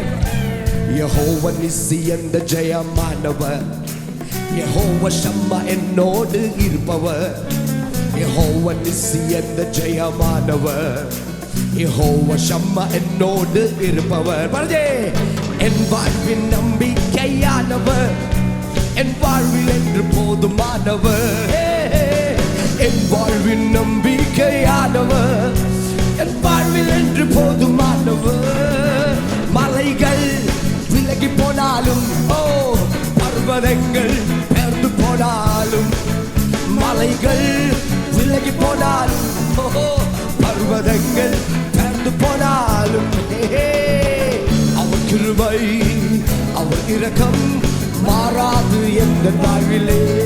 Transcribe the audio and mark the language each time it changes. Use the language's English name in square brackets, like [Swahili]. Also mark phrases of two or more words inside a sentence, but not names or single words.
[Malayalam] യഹോവ നിസ്സി എന്റെ ജയമാനവർ, യഹോവ ഷമ്മ എന്നോട് ഇരുപ്പവർ. യഹോവ നിസ്സി എന്റെ ജയമാനവർ, യഹോവ ഷമ്മ എന്നോട് ഇരുപ്പവർ. പറഞ്ഞേ, എൻ [Tamil] வாழ்வின் நம்பிக்கையானவர், என் வாழ்வில் என்று போதுமானவர். என் வாழ்வின் நம்பிக்கையானவர், என் வாழ்வில் என்று போதுமானவர். மலைகள் விலகி போனாலும், பர்வதங்கள் பெயர்ந்து போனாலும், மலைகள் விலகி போனாலும், பர்வதங்கள் பெயர்ந்து போனாலும், அவர் கிருபை அவர் இரக்கம் மாறாது என்ற வாழ்விலே.